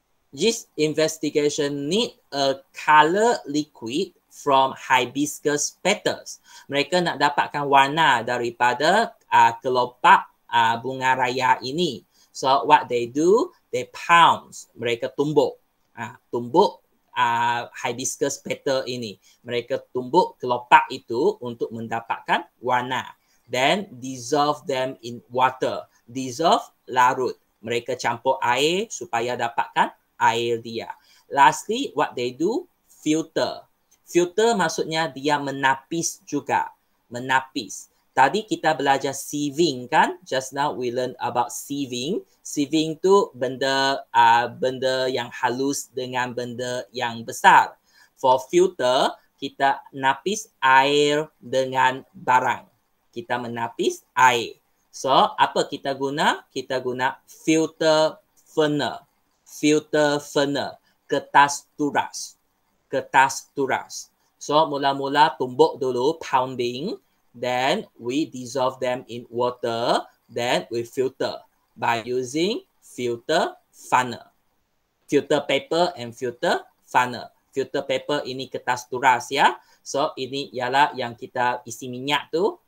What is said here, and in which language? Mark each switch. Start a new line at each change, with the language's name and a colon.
English: This investigation need a color liquid from hibiscus petals.
Malay: Mereka nak dapatkan warna daripada kelopak bunga raya ini.
English: So what they do, they pounce.
Malay: Mereka tumbuk. Tumbuk hibiscus petal ini. Mereka tumbuk kelopak itu untuk mendapatkan warna.
English: Then dissolve them in water. Dissolve, larut.
Malay: Mereka campur air supaya dapatkan air dia. Lastly, what they do, filter. Filter maksudnya dia menapis juga. Menapis.
English: Tadi kita belajar sieving kan? Just now we learn about sieving.
Malay: Sieving tu benda yang halus dengan benda yang besar. For filter, kita napis air dengan barang. Kita menapis air. So, apa kita guna? Kita guna filter funnel. Filter funnel. Kertas turas. Kertas turas. So, mula-mula tumbuk dulu, pounding.
English: Then we dissolve them in water. Then we filter by using filter funnel. Filter paper and filter funnel.
Malay: Filter paper ini kertas turas ya. So ini ialah yang kita isi minyak tu.